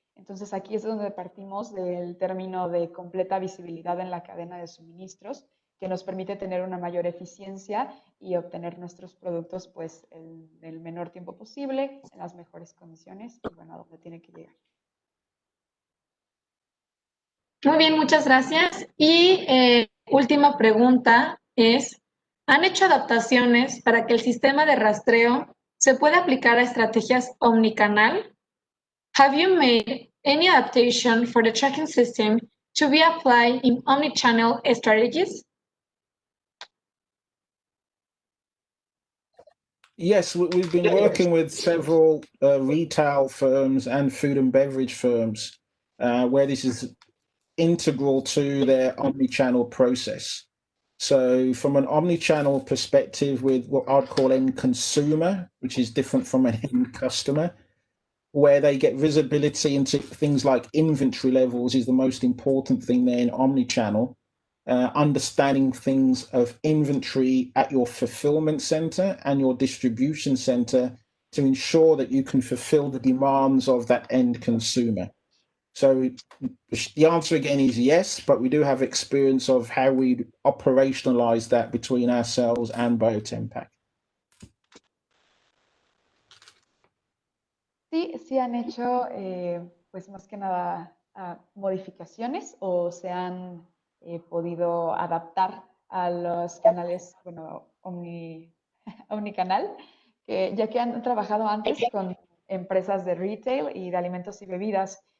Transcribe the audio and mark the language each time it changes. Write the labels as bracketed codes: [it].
[es] Entonces, aquí es donde partimos del término de completa visibilidad en la cadena de suministros, que nos permite tener una mayor eficiencia y obtener nuestros productos pues en el menor tiempo posible, en las mejores condiciones y bueno, a donde tiene que llegar. Muy bien, muchas gracias. Y última pregunta es, ¿han hecho adaptaciones para que el sistema de rastreo se pueda aplicar a estrategias omnicanal? [en] Have you made any adaptation for the tracking system to be applied in omnichannel strategies? Yes, we've been working with several retail firms and food and beverage firms where this is integral to their omnichannel process. So from an omnichannel perspective, with what I'd call end consumer, which is different from an end customer, where they get visibility into things like inventory levels is the most important thing there in omnichannel. Understanding things of inventory at your fulfillment center and your distribution center to ensure that you can fulfill the demands of that end consumer. So the answer again is yes, but we do have experience of how we operationalize that between ourselves and Biotempac. [es] Sí han hecho, pues más que nada, modificaciones o se han podido adaptar a los canales, bueno, omnicanal, ya que han trabajado antes con empresas de retail y de alimentos y bebidas.